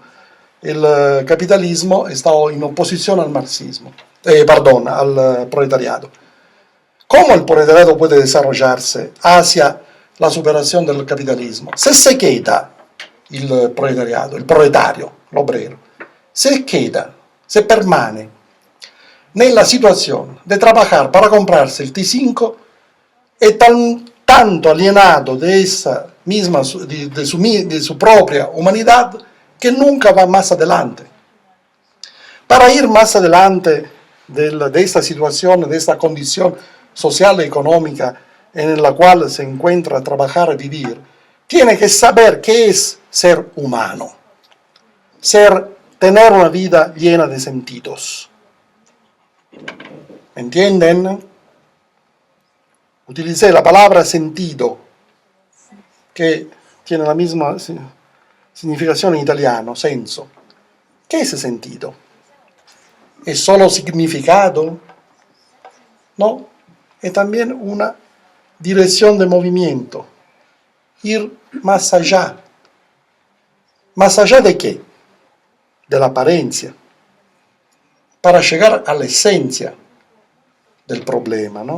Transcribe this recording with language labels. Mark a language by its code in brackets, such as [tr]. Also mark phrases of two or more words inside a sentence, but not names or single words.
[es] El capitalismo está en oposición al marxismo, al proletariado. ¿Cómo el proletariado puede desarrollarse hacia la superación del capitalismo? Se queda el proletariado, el proletario, l'obrero, se queda, se [it] permane nella [es] situación de trabajar para comprarse el T5 es tanto alienado de su propia humanidad que nunca va más adelante. Para ir más adelante de esta situación, de esta condición social y económica en la cual se encuentra trabajar y vivir, tiene que saber qué es ser humano, tener una vida llena de sentidos. ¿Me entienden? Utilicé la palabra sentido, que tiene la misma significación en italiano, senso. ¿Qué es sentido? ¿Es solo significado? No, es también una dirección de movimiento, ir más allá. ¿Más allá de qué? De la apariencia, para llegar a la esencia del problema, ¿no?